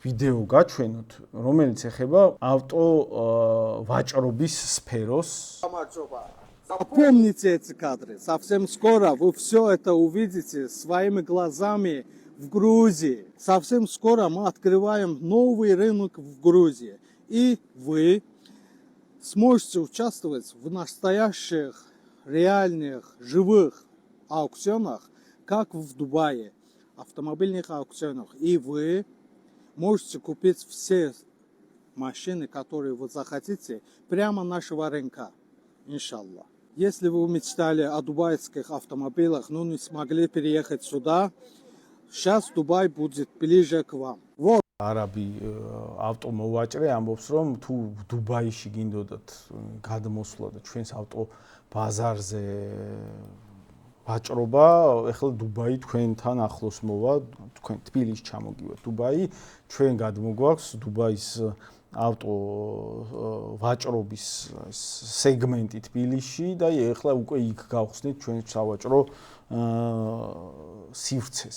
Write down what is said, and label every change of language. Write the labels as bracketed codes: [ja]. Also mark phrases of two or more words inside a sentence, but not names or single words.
[ka] ვიდეო გაჩვენოთ, რომელიც ეხება ავტო ვაჭრობის სფეროს. [ru] Запомните эти кадры. Совсем скоро вы все это увидите своими глазами в Грузии. Совсем скоро мы открываем новый рынок в Грузии. И вы сможете участвовать в настоящих, реальных, живых аукционах, как в Дубае, автомобильных аукционах. И вы можете купить все машины, которые вы захотите, прямо нашего рынка, иншаллах. Если вы мечтали о дубайских автомобилях, но не смогли переехать сюда, сейчас Дубай будет ближе к вам. Вот. [ka] Arabi ავტომოვაჭრე ამბობს, რომ თუ დუბაიში გინდოდათ გადმოსვლა და ჩვენს ავტო ბაზარზე ვაჭრობა, ეხლა დუბაი თქვენთან ახლოს მოვა, თქვენ თბილისში ჩამოგივართ დუბაი, ჩვენ გადმოგვაქვს დუბაის ავტო ვაჭრობის სეგმენტი თბილისში და ეხლა უკვე იქ გავხსნით ჩვენ სავაჭრო სივრცეს.